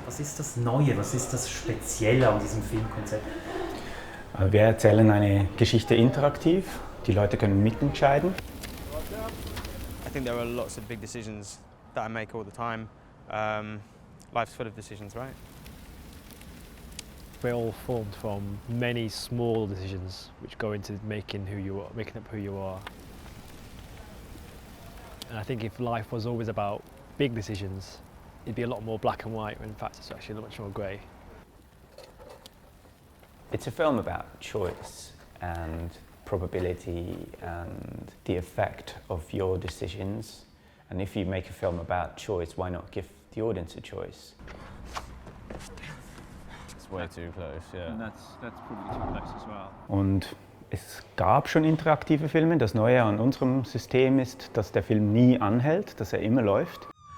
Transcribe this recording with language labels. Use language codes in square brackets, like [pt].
[de] Was ist das Neue, was ist das Spezielle an diesem Filmkonzept? Wir erzählen eine Geschichte interaktiv. Die Leute können mitentscheiden. [en] I think there are lots of big decisions that I make all the time. Life's full of decisions, right? We're all formed from many small decisions which go into making up who you are. And I think if life was always about big decisions, it'd be a lot more black and white, when in fact it's actually much more grey. It's a film about choice and probability and the effect of your decisions. And if you make a film about choice, why not give the audience a choice? Way too close, yeah. And that's probably too close as well. [de] Und es gab schon interaktive Filme. Das Neue an unserem System ist, dass der Film nie anhält, dass er immer läuft.